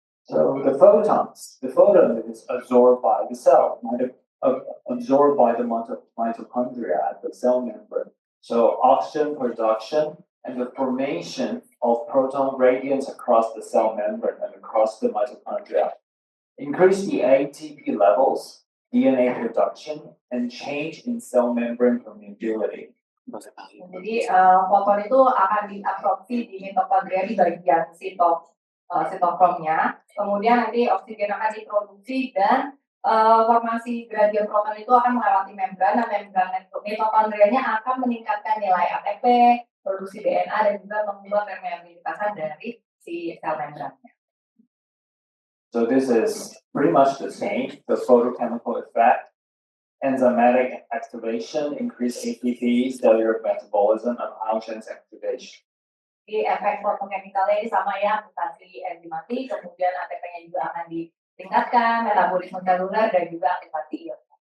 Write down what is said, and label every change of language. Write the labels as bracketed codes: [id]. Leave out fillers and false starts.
[en] So the photon is absorbed by the cell, absorbed by the mitochondria at the cell membrane. So oxygen production and the formation of proton gradients across the cell membrane and across the mitochondria increase the ATP levels, DNA production, and change in cell membrane permeability. [id] Jadi foton itu akan diabsorpsi di mitokondria di bagian sitokromnya, kemudian nanti oksigen akan diproduksi dan formasi gradien proton itu akan melewati membran, dan membran mitokondrianya akan meningkatkan nilai ATP, produksi DNA, dan juga mengubah permeabilitasan dari si sel membrannya. [en] So this is pretty much the same, the photochemical effect. enzymatic activation, increased ATP, cellular metabolism, and oxygen activation. [id] Jadi efek fotokemikalnya sama ya, mutasi enzimatik, kemudian ATP-nya juga akan ditingkatkan, metabolisme seluler dan juga aktivasi ion.